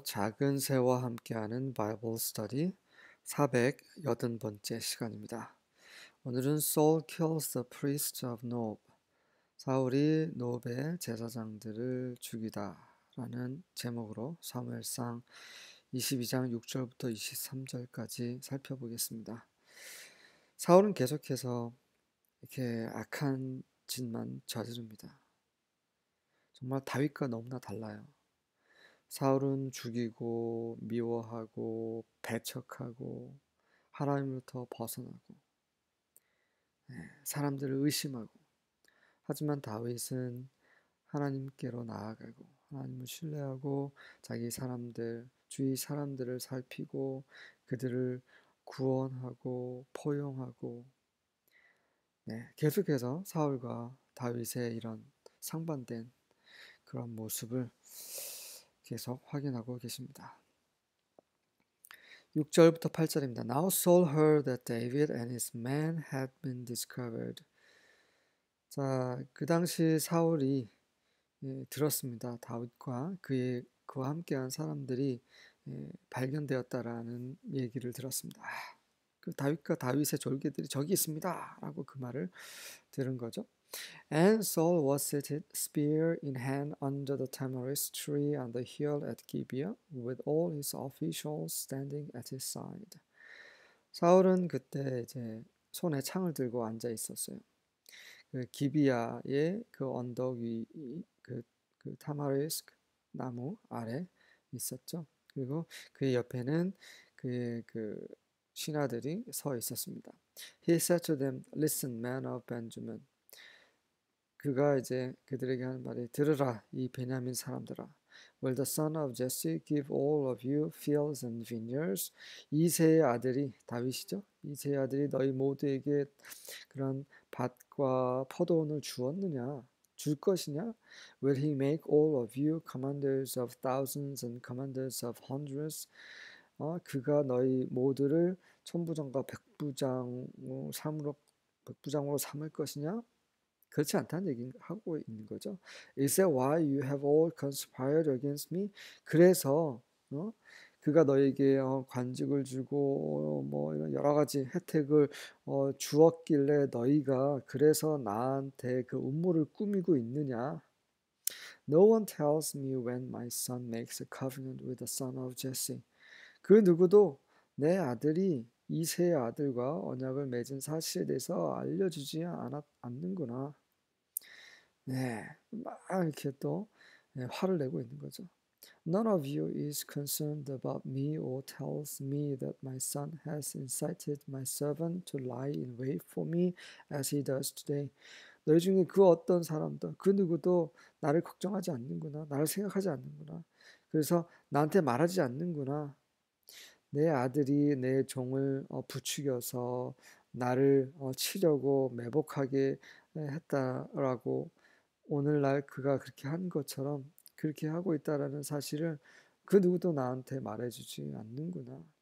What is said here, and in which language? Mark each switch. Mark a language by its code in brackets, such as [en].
[ko] 작은 새와 함께하는 바이블 스터디 480번째 시간입니다. 오늘은 [en] Saul kills the priest of Nob. [ko] 사울이 노브의 제사장들을 죽이다 라는 제목으로 사무엘상 22장 6절부터 23절까지 살펴보겠습니다. 사울은 계속해서 이렇게 악한 짓만 저지릅니다. 정말 다윗과 너무나 달라요. 사울은 죽이고 미워하고 배척하고 하나님으로부터 벗어나고 사람들을 의심하고, 하지만 다윗은 하나님께로 나아가고 하나님을 신뢰하고 자기 사람들, 주위 사람들을 살피고 그들을 구원하고 포용하고, 계속해서 사울과 다윗의 이런 상반된 그런 모습을 계속 확인하고 계십니다. 6절부터 8절입니다. [en] Now Saul heard that David and his men had been discovered. [ko] 자, 그 당시 사울이 들었습니다. 다윗과 그와 함께한 사람들이 발견되었다라는 얘기를 들었습니다. 그 다윗과 다윗의 졸개들이 저기 있습니다. 라고 그 말을 들은 거죠. [en] And Saul was seated, spear in hand, under the tamarisk tree on the hill at Gibeah, with all his officials standing at his side. [ko] 사울은 그때 이제 손에 창을 들고 앉아 있었어요. 그 기비아의 그 언덕 위, 그 타마리스크 나무 아래 있었죠. 그리고 그 옆에는 그 신하들이 서 있었습니다. [en] He said to them, "Listen, men of Benjamin." [ko] 그가 이제 그들에게 하는 말이, 들으라 이 베냐민 사람들아. [en] Will the son of Jesse give all of you fields and vineyards? [ko] 이새의 아들이, 다윗이죠. 이새의 아들이 너희 모두에게 그런 밭과 포도원을 주었느냐? 줄 것이냐? [en] Will he make all of you commanders of thousands and commanders of hundreds? [ko] 그가 너희 모두를 천부장과 백부장으로 삼을 것이냐? 그렇지 않다는 얘기를 하고 있는 거죠. [en] Is that why you have all conspired against me? [ko] 그래서 그가 너에게 관직을 주고 뭐 이런 여러 가지 혜택을 주었길래 너희가 그래서 나한테 그 음모를 꾸미고 있느냐? [en] No one tells me when my son makes a covenant with the son of Jesse. [ko] 그 누구도 내 아들이 이새의 아들과 언약을 맺은 사실에 대해서 알려주지 않는구나. 막 이렇게 또 화를 내고 있는 거죠. [en] None of you is concerned about me or tells me that my son has incited my servant to lie in wait for me as he does today. [ko] 너희 중에 그 어떤 사람도, 그 누구도 나를 걱정하지 않는구나. 나를 생각하지 않는구나. 그래서 나한테 말하지 않는구나. 내 아들이 내 종을 부추겨서 나를 치려고 매복하게 했다라고, 오늘날 그가 그렇게 한 것처럼 그렇게 하고 있다라는 사실을 그 누구도 나한테 말해주지 않는구나.